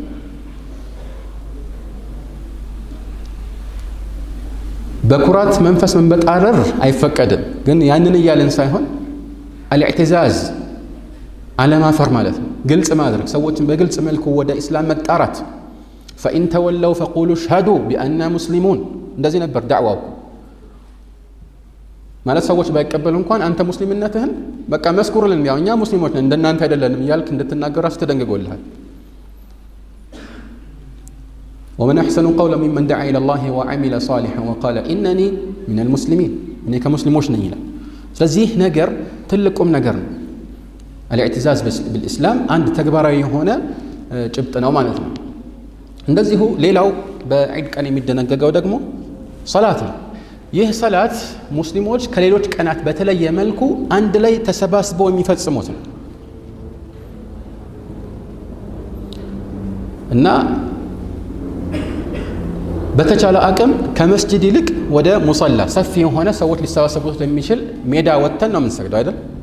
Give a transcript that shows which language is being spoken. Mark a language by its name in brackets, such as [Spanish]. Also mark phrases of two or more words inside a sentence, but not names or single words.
[Amharic] በኩራት መንፈስ መንበጣረር አይፈቀድም ግን ያንን እያለን ሳይሆን አልኢዕቲዛዝ አለማፈር ማለት ነው ግልጽ ማድረግ ሰዎችን በግልጽ መልኩ ወደ እስላም መጣራት [Arabic] فإن تولوا فقولوا اشهدوا بأننا مسلمون [Amharic] እንደዚህ ነበር ዳዕዋው ማለት ሰዎች ባይቀበሉ እንኳን አንተ ሙስሊምነትህን በቃ መስኩርልን ያው እኛ ሙስሊሞች ነን እንደናንተ አይደለንም እያልክ እንድትናገር አስተደንግጎልሃል [Arabic] ومن أحسن قولا ممن دعا إلى الله وعمل صالحا وقال إنني من المسلمين [Amharic] እኔ ከሙስሊሞች ነኝ ይላል ስለዚህ ነገር ትልቁም ነገር ነው [Arabic] الاعتزاز بالإسلام [Amharic] አንድ ተግባራዊ የሆነ ጭብጥ ነው ማለት ነው እንደዚሁ ሌላው በዒድ ቀን የሚደነገገው ደግሞ ሰላት ነው ይህ ሰላት ሙስሊሞች ከሌሎች ቀናት በተለየ መልኩ አንድ ላይ ተሰባስበው የሚፈጽሙት ነው እና በተቻለ አቅም ከመስጂድ ይልቅ ወደ ሙሰላ ሰፊ የሆነ ሰዎች ሊሰባሰቡት ለሚችል ሜዳ ወጥተን ነው የምንሰግደው አይደል